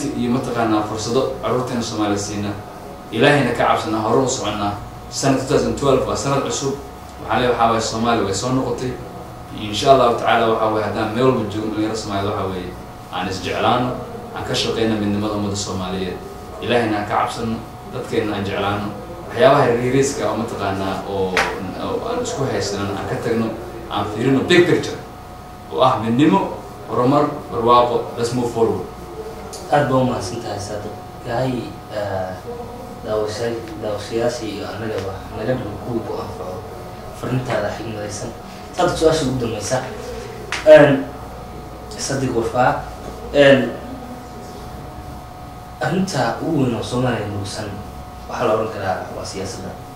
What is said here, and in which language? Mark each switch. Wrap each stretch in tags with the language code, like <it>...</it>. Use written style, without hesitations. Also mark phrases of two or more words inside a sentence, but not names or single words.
<so>iyo mataqaanaa fursado carruurteena Soomaaliya siina ilaahayna ka cabsana hore u soconnaa sanad 2012 waa sanad cusub waxaa waay Soomaaliya way soo noqotay</so> <ar>إن شاء الله تعالى</ar> <so>waxa way hadaan meel walba joogno dhalinyaro Soomaaliya waxa way aan is jeclaano aan ka shaqeyno midnimada ummadda Soomaaliyeed ilaahayna ka cabsano dadkeena aan jeclaano waxyaabaha yariiska oo mataqaanaa oo aan isku haysano aan ka tagno aan fiirino</so> <en>big picture</en> <so>oo ah midnimo horumar barwaaqo</so> <en>let's move forward</en> <so>aad baa mahadsantahay Saadiq gaay daawashayaasha iyo annagaba naga dhul ku anfaco farintaada xigmadaysan tad su'aasha ugu dambaysa Saadiq Wafaa arinta ugu weyn oo Soomaaliya nuusan waxaa la oran karaa waa siyaasadda</so>